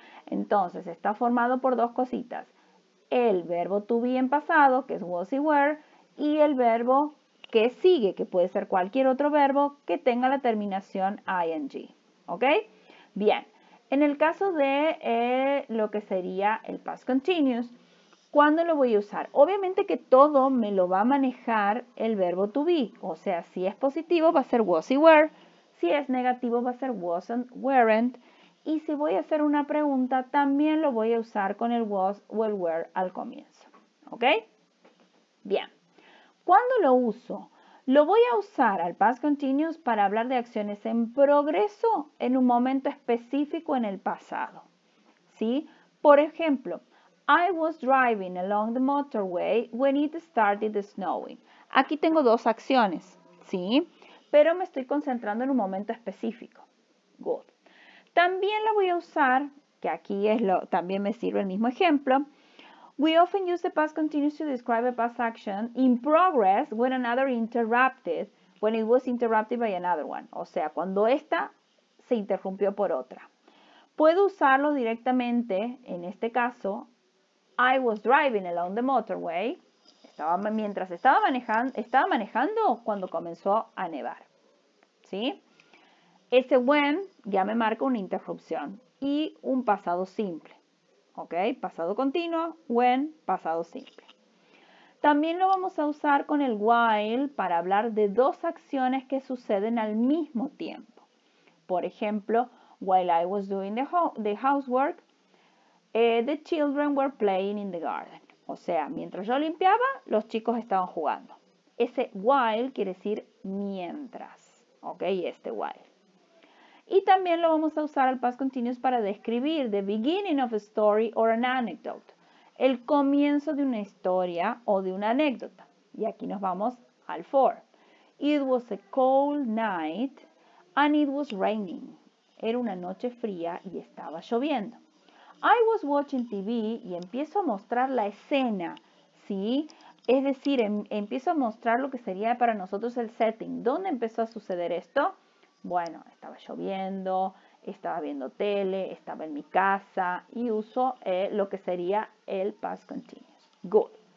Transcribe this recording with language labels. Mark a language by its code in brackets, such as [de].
[es] Entonces, está formado por dos cositas. El verbo to be en pasado, que es was y were, y el verbo que sigue, que puede ser cualquier otro verbo que tenga la terminación ing. ¿Ok? Bien. En el caso de lo que sería el past continuous, ¿cuándo lo voy a usar? Obviamente que todo me lo va a manejar el verbo to be. O sea, si es positivo va a ser was y were. Si es negativo va a ser wasn't, weren't. Y si voy a hacer una pregunta, también lo voy a usar con el was o el were al comienzo. ¿Ok? Bien. ¿Cuándo lo uso? Lo voy a usar al past continuous para hablar de acciones en progreso en un momento específico en el pasado. ¿Sí? Por ejemplo, [en] I was driving along the motorway when it started snowing. [es] Aquí tengo dos acciones, ¿sí? Pero me estoy concentrando en un momento específico. Good. También la voy a usar, que aquí también me sirve el mismo ejemplo. [en] We often use the past continuous to describe a past action in progress when it was interrupted by another one. [es] O sea, cuando esta se interrumpió por otra. Puedo usarlo directamente, en este caso, [en] I was driving along the motorway. [es] Mientras estaba manejando cuando comenzó a nevar. ¿Sí? Ese when ya me marca una interrupción y un pasado simple. ¿Ok? Pasado continuo, when, pasado simple. También lo vamos a usar con el while para hablar de dos acciones que suceden al mismo tiempo. Por ejemplo, [en] while I was doing the housework, the children were playing in the garden. [es] O sea, mientras yo limpiaba, los chicos estaban jugando. Ese while quiere decir mientras. ¿Ok? Este while. Y también lo vamos a usar al past continuous para describir [en] the beginning of a story or an anecdote. [es] El comienzo de una historia o de una anécdota. Y aquí nos vamos al for. [en] It was a cold night and it was raining. [es] Era una noche fría y estaba lloviendo. [en] I was watching TV [es] y empiezo a mostrar la escena, ¿sí? Es decir, empiezo a mostrar lo que sería para nosotros el setting. ¿Dónde empezó a suceder esto? Bueno, estaba lloviendo, estaba viendo tele, estaba en mi casa y uso lo que sería el past continuous. Good.